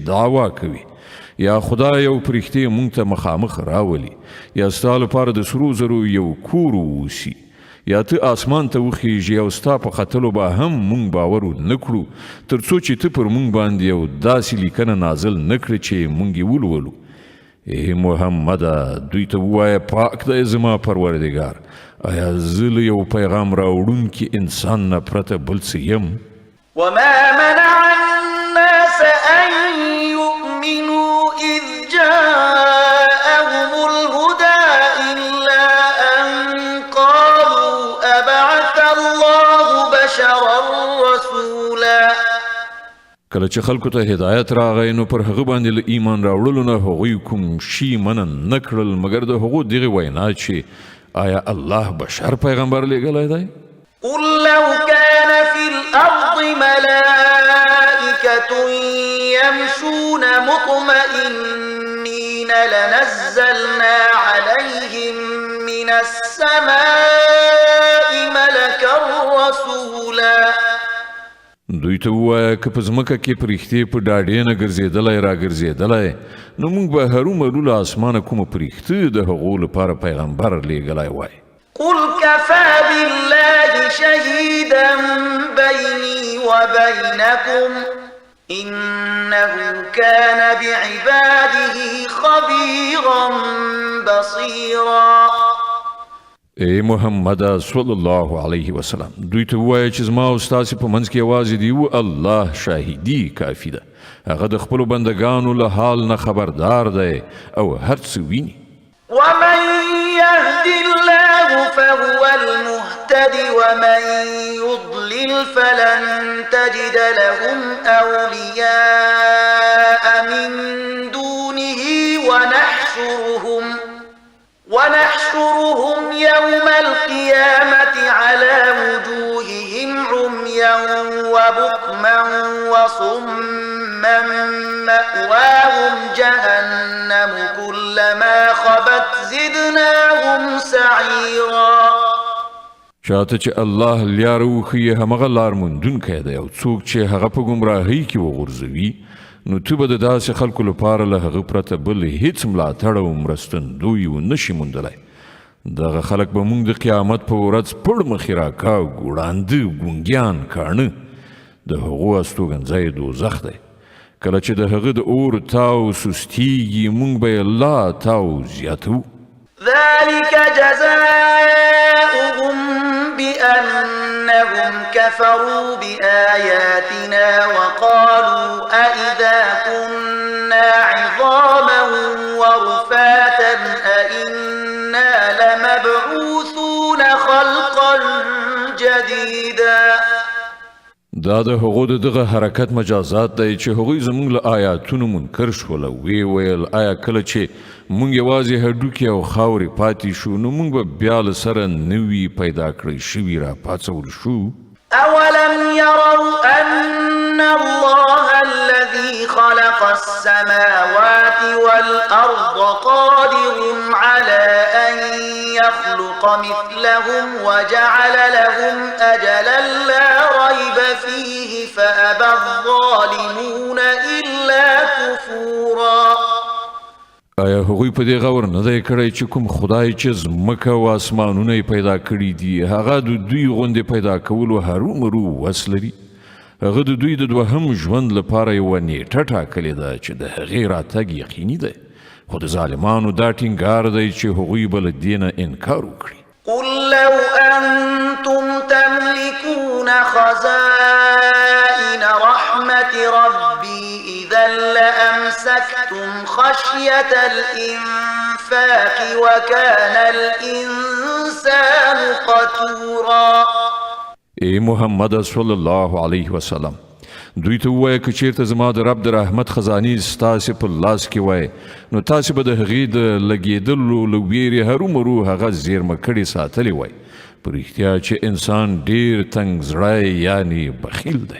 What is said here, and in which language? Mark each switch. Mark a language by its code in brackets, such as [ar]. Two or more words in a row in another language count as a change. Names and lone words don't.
[ps] دعوا کوي یا خدای یو پرښتې مونږ ته مخامخ راولي یا ستا لپاره د سرو زرو یو کور ووسي یا ته آسمان ته وخیږي او ستا په ختلو به هم مونږ باور نه کړو تر څو چې ته پر مونږ باندې یو داسې لیکنه نازل نه کړې چې مونږ یې ولولو ای محمده دوی ته ووایه پاک دی زما پروردګار آیا زه له یو پیغام راوړونکي انسان نه پرته بل څه یم [ar] وما منع الناس أن يؤمنوا إذ جاءهم الهدى إلا أن قالوا أبعث الله بشرا رسولا [ps] کله چې خلکو ته هدایت راغی نو پر هغه باندې له ایمان راوړلو نه هغوی کوم شي منع نه کړل مګر د هغو دغې وینا چې آیا الله بشر پیغمبر لیږلی دی [ar] قل لو كان في الأرض ملائكة يمشون مطمئنين لنزلنا عليهم من السماء ملكا رسولا [ps] دوی ته ووایه که په ځمکه کې پرښتې په ډاډې نه ګرځېدلی راګرځېدلی نو موږ به هرومرو له اسمانه کومه پرښته د هغو لپاره پیغمبر لیږلی وای [ar] قل كفى بالله شهيدا بيني وبينكم إنه كان بعباده خبيرا بصيرا [ps] ای محمد [ar] صلی الله علیه وسلم [ps] دوی ته ووایه چې زما او ستاسې په منځ کې یوازې دی و الله شاهدي کافي ده هغه د خپلو بندګانو له حال نه خبردار دی او هر څه ویني [ar] ومن يهد الله فهو المهتد ومن يضلل فلن تجد لهم أولياء من دونه ونحشرهم يوم القيامة على وجوههم عميا وبكما وصما مأواهم جهنم كلما خبت زدناهم سعيرا [ps] چاته چې الله لار وښیي همغه لار موندونکی دی او څوک چې هغه په ګمراهۍ کې وغورځوي نو ته به د داسې خلکو لپاره له هغه پرته بل هیڅ ملاتړ او مرستندوی ونشي موندلی دغه خلک به موږ د قیامت په ورځ پړ مخې راکاږو ړانده ګونګیان کاڼه د هغو استوګنځی دوزخ دی کله چې د هغه د اور تاو سستیږي موږ به یې لا تاو زیاتو [ar] ذلك جزاؤهم بأنهم كفروا بآياتنا وقالوا أئذا كنا عظاما ورفاتا أئنا لمبعوثون خلقا جديدا [ps] دا د هغو د دغه حرکت مجازات دی چې هغوی زموږ له آیاتونو منکر شول او وی ویل آیا کله چې موږ یوازې هډوکي او خاورې پاتې شو نو موږ به بیا له سره نوي پیدا کړی شوي را پاڅول شو [ar] أولم يروا أن الله الذي خلق السماوات والأرض قادر على أن يخلق مثلهم وجعل لهم أجلا لا ريب فيه فأبى الظالمون إلا كفورا [ps] آیا هغوی په دې غور نه دی کړی چې کوم خدای چې ځمکه او اسمانونه یې پیدا کړي دي هغه د دوی غوندې پیدا کولو هرومرو وس لري هغه د دوی د دوهم ژوند لپاره یوه نیټه ټاکلې ده چې د هغې راتګ یقیني دی خو د ظالمانو دا ټینګار دی چې هغوی به له دې نه انکار وکړي [ar] قل لو أنتم تملكون خزائن رحمة ربي إذا لأمسكتم خشية الإنفاق وكان الإنسان قتورا [ps] ای محمد [ar] صلی الله علیه وسلم [ps] دوی ته ووایه که چیرته زما د رب د رحمت خزانې ستاسې په لاس کې وای نو تاسې به د هغې د لګېدلو له ویرې هرومرو هغه زیرمه کړې ساتلې وای په په رښتیا چې انسان ډیر تنګ زړی یعنی بخیل دی.